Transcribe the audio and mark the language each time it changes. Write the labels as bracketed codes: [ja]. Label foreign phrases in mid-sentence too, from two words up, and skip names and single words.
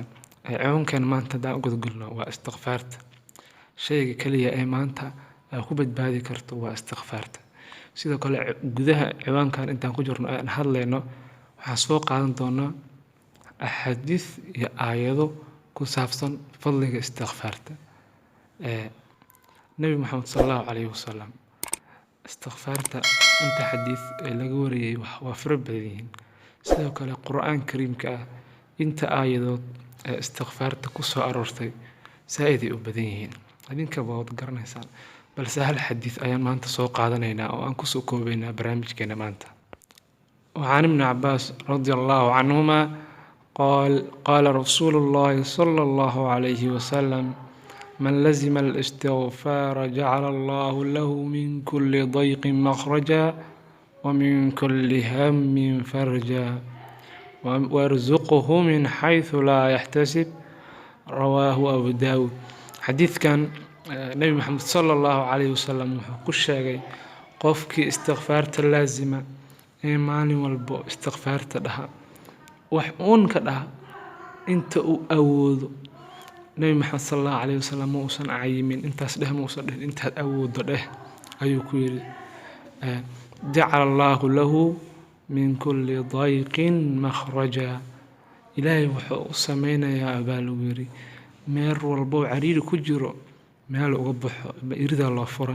[so] Ciwaankeena maanta haddaan u gudgulno waa istighfaarta. Shayga kaliya ee maanta ku badbaadi karto waa istighfaarta. Sidoo kale gudaha ciwaankan intaan ku jirno aan hadlayno waxaan soo qaadan doonaa axaadiis iyo aayado ku saabsan fadliga istighfaarta. Nabi Muhammad [ar] صلى الله عليه وسلم [so] istighfaarta inta xadiis laga wariyay waa fara badan yihiin. Sidoo kale Qur'aan Kariimka inta aayadood istighfaarta ku soo aroortay saa'iday u badan yihiin. Adinka wad garanaysaan balse hal xadiis ayaan maanta soo qaadanaynaa oo aan ku soo koobaynaa barnaamijkeena maanta. [ar] وعن ابن عباس رضي الله عنهما قال رسول الله صلى الله عليه وسلم من لزم الاستغفار جعل الله له من كل ضيق مخرجا ومن كل هم فرجا وارزقه من حيث لا يحتسب. رواه أبو داود. [so] Xadiis kaan Nabi Maxamed [ar] صلى الله عليه وسلم [so] ku sheegay qofkii istighfaarta laazima maalin walba istighfaarta dhaha wax uun ka dhaha inta uu awoodo. Nabi Muhammad [ar] صلى الله عليه وسلم [so] uusan cayimin intaas dheh muusan dheh intaad awoodo dheh ayuu ku yiri [ar] جعل الله له من كل ضيق مخرجا. [so] Ilaahay wuxuu u sameynayaa abaalguri meel walba cariiri ku jiro meel uga baxo irida loo fura.